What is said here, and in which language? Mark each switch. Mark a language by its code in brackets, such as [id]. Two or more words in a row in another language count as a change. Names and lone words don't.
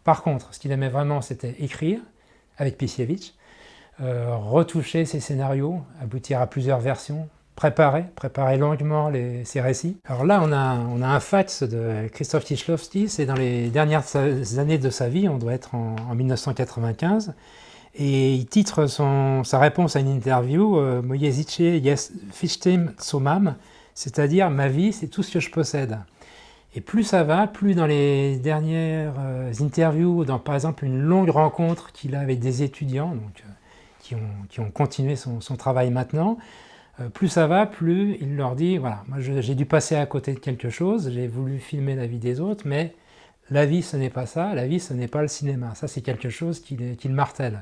[fr] Par contre, ce qu'il aimait vraiment, c'était écrire avec Pisiewicz, retoucher ses scénarios, aboutir à plusieurs versions, préparer longuement ses récits. Alors là, on a un fax de Krzysztof Kieślowski, c'est dans les dernières années de sa vie, on doit être en 1995, et il titre sa réponse à une interview « [pl] Moje życie jest wszystkim, co mam », [fr] c'est-à-dire « Ma vie, c'est tout ce que je possède ». Et plus ça va, plus dans les dernières interviews, dans par exemple une longue rencontre qu'il a avec des étudiants, donc, qui ont continué son travail maintenant, plus ça va, plus il leur dit, voilà, moi j'ai dû passer à côté de quelque chose, j'ai voulu filmer la vie des autres, mais la vie ce n'est pas ça, la vie ce n'est pas le cinéma, ça c'est quelque chose qu'il martèle.